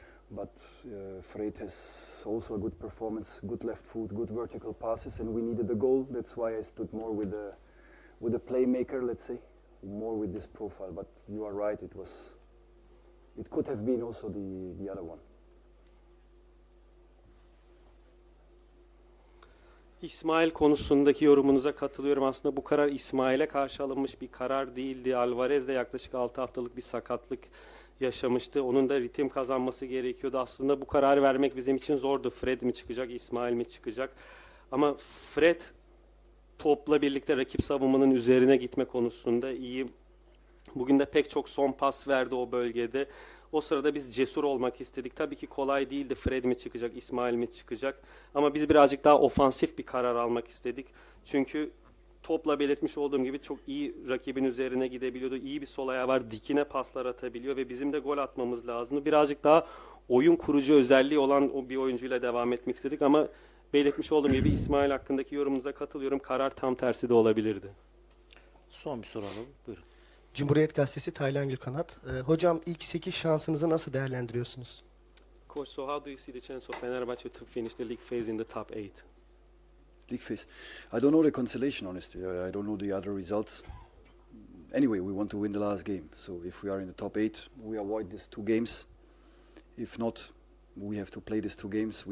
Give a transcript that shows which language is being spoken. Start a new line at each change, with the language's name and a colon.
English: But Fred has also a good performance, good left foot, good vertical passes, and we needed a goal. That's why I stood more with the playmaker, let's say, more with this profile. But you are right, it could have been also the other one.
Turkish: İsmail konusundaki yorumunuza katılıyorum. Aslında bu karar İsmail'e karşı alınmış bir karar değildi. Alvarez de yaklaşık 6 haftalık bir sakatlık yaşamıştı. Onun da ritim kazanması gerekiyordu. Aslında bu kararı vermek bizim için zordu. Fred mi çıkacak, İsmail mi çıkacak? Ama Fred topla birlikte rakip savunmanın üzerine gitme konusunda iyi. Bugün de pek çok son pas verdi o bölgede. O sırada biz cesur olmak istedik. Tabii ki kolay değildi. Fred mi çıkacak, İsmail mi çıkacak? Ama biz birazcık daha ofansif bir karar almak istedik. Çünkü topla belirtmiş olduğum gibi çok iyi rakibin üzerine gidebiliyordu. İyi bir sol ayağı var, dikine paslar atabiliyor ve bizim de gol atmamız lazımdı. Birazcık daha oyun kurucu özelliği olan bir oyuncuyla devam etmek istedik ama belirtmiş olduğum gibi İsmail hakkındaki yorumunuza katılıyorum. Karar tam tersi de olabilirdi. Son bir soru alalım. Buyurun. Cumhuriyet Gazetesi Taylan Gülkanat. Hocam ilk 8 şansınızı nasıl değerlendiriyorsunuz?
English: Coach, so how do you see the chance of Fenerbahçe to finish the league phase in the top 8? League phase. I don't know the consolation, honestly. I don't know the other results. Anyway, we want to win the last game. So if we are in the top 8, we avoid these 2 games. If not, we have to play these 2 games.